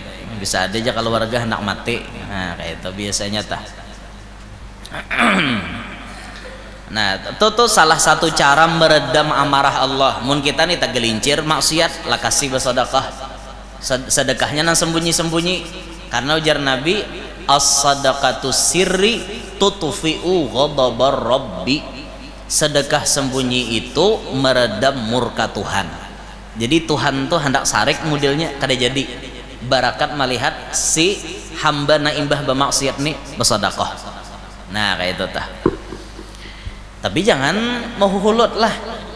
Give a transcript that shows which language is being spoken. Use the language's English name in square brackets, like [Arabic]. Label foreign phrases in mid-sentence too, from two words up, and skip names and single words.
[Banjar] Bisa aja kalau warga hendak mati. Nah kayak itu biasanya tah. [Indonesian] Nah itu salah satu cara meredam amarah Allah. [Banjar] Mun kita nih tak gelincir maksiat lah kasih bersedekah. Sedekahnya nang sembunyi-sembunyi. Karena ujar Nabi [Arabic] as-sadaqatu sirri tutfi'u ghadabar rabbi. [Indonesian] Sedekah sembunyi itu meredam murka Tuhan. [Banjar] Jadi Tuhan tuh hendak sarik modelnya kada jadi barakat melihat si hamba na imbah bermaksiat nih bersedekah. Nah kayak itu tah. Tapi jangan mau hulut lah.